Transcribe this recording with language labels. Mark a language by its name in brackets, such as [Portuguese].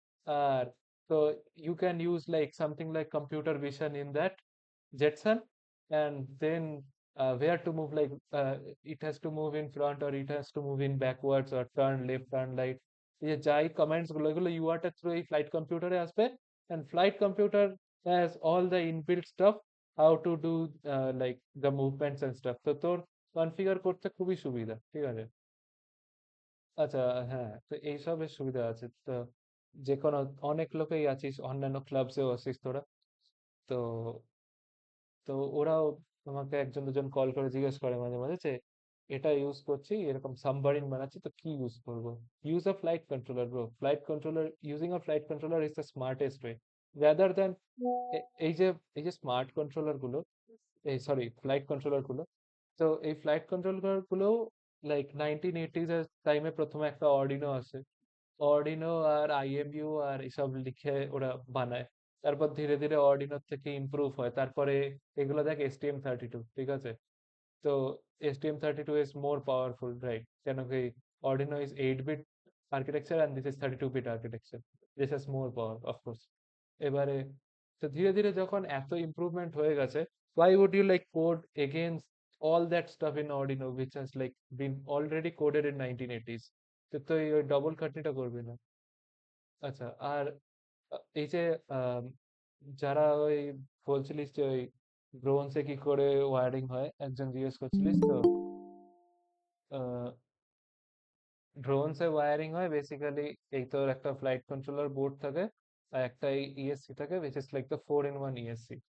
[Bangla] আর তো [English] you can use like something like computer vision in that Jetson, and then where to move, like it has to move in front or it has to move in backwards or turn left, turn right, [Bangla] এই যে যাই commands গুলো এগুলো UART এর through এই flight কম্পিউটারে আসবে। [English] and flight computer has all the inbuilt stuff how to do like the movements and stuff, [Bangla] তো তোর কনফিগার করতে খুবই সুবিধা, ঠিক আছে। আচ্ছা, হ্যাঁ, তো এইসবের সুবিধা আছে। তো যে কোনো অনেক লোকেই আছিস, অন্যান্য ক্লাবসেও আছিস তোরা। তো তো ওরাও তোমাকে একজন দুজন কল করে জিজ্ঞেস করে মাঝে মাঝে যে এটা ইউজ করছি, এরকম সাবমারিন বানাচ্ছি, তো কি ইউজ করবো? [English] Use a flight controller bro. Flight controller, using a flight controller is the smartest way rather than [Bangla] এই যে স্মার্ট কন্ট্রোলার গুলো, [English] এই sorry flight controller গুলো। [Bangla] তো এই ফ্লাইট কন্ট্রোলার গুলো লাইক 1980s এর টাইমে প্রথমে একটা অর্ডিনো আসে, অর্ডিনো আর আইএমইউ আর এসব লিখে ওরা বানায়। তারপর ধীরে ধীরে অর্ডিনোর থেকে ইমপ্রুভ হয়, তারপরে এগুলো দেখ STM32, ঠিক আছে। [English] তো STM32 is more powerful, right? [Bangla] কেন কি [English] Arduino is 8-bit architecture and this is 32-bit architecture. This has more power, of course. [Bangla] এবারে তো ধীরে ধীরে যখন এত ইমপ্রুভমেন্ট হয়ে গেছে, [English] why would you like code against all that stuff in Arduino which has like been already coded in 1980s? [Bangla] তো তুই ওই ডবল খাটনিটা করবি না। আচ্ছা, আর এই যে আম, যারা ওই বলছিলিস যে ওই ব্রোঞ্জে কি করে ওয়ারিং হয়, একজন জিজ্ঞেস করছিলিস তো। ড্রোনসে ওয়ারিং হয় বেসিক্যালি, এই তোর একটা ফ্লাইট কন্ট্রোলার বোর্ড থাকে আর একটা ইএসসি থাকে, [English] which is like the 4-in-1 ESC।